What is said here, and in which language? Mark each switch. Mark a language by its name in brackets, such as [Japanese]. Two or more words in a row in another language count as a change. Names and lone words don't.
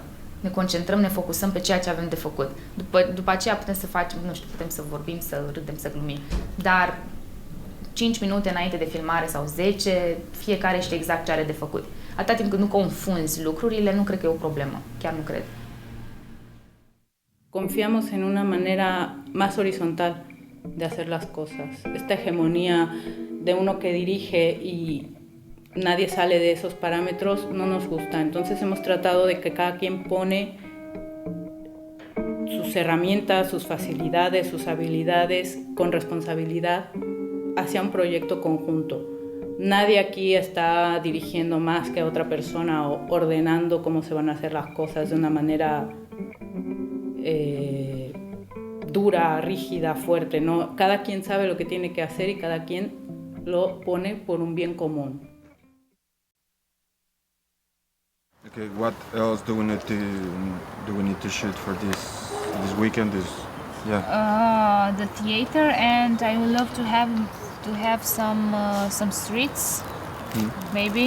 [Romanian] Ne concentrăm, ne focusăm pe ceea ce avem de făcut. După aceea putem să facem, nu știu, putem să vorbim, să râdem, să glumim. Dar 5 minute înainte de filmare sau 10, fiecare știe exact ce are de făcut. Atâta timp când nu confunzi lucrurile, nu cred că e o problemă. Chiar nu cred. [Spanish] Confiamos en una manera más horizontal de hacer las cosas. Esta hegemonía de uno que dirige y nadie sale de esos parámetros no nos gusta. Entonces hemos tratado de que cada quien pone sus herramientas, sus facilidades, sus habilidades con responsabilidad hacia un proyecto conjunto. Nadie aquí está dirigiendo más que a otra persona o ordenando cómo se van a hacer las cosas de una manera dura, rígida, fuerte, ¿no? Cada quien sabe lo que tiene que hacer y cada quien lo pone por un bien común. [English] Okay, what else do we need to shoot for this weekend? The theater, and I would love to have some streets, maybe.